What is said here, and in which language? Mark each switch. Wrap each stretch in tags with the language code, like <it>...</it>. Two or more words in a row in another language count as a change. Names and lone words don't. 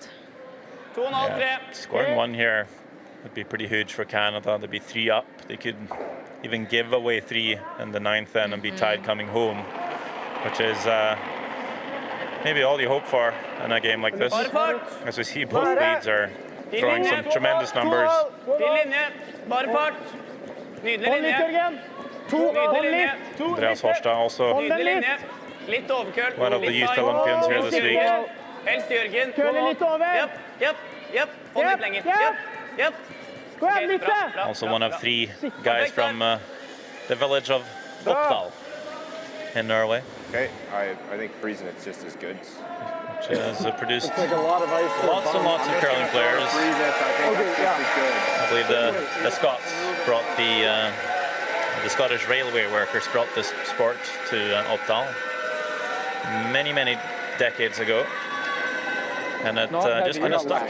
<en>Yeah, scoring 1 here would be pretty huge for Canada. They'd be 3 up. They could even give away 3 in the 9th end and be tied coming home, which is maybe all you hope for in a game like this. As we see, both leads are throwing some tremendous numbers.</en> <no>Fin linje. Bare fart. Nydelig linje. Nydelig linje.</no> <en>Andreas Horstad also</en> <no>Nydelig linje. Litt overkøl.</no> <en>one of the</en> <no>Litt</no> <en>youth tight. Olympians here this week.</en> <no>Helst Jørgen. Køler litt over. Jepp, jepp, jepp. Hold litt lenger. Jepp, jepp. Gå igjen, Ok, litt bra, til. bra,</no> <en>Also</en> <no>bra,</no> <en>one of</en> <no>bra.</no> <en>3 guys from the village of Oppdal in Norway, Okay, I think freezing it's just as good. which has produced It's like a lot of ice. for a lots and bum. lots of curling players. Freeze it, I think Okay, it's just as good. I believe the Scots brought the Scottish railway workers brought this sport to Oppdal many decades ago, and it just kind of stuck.</en>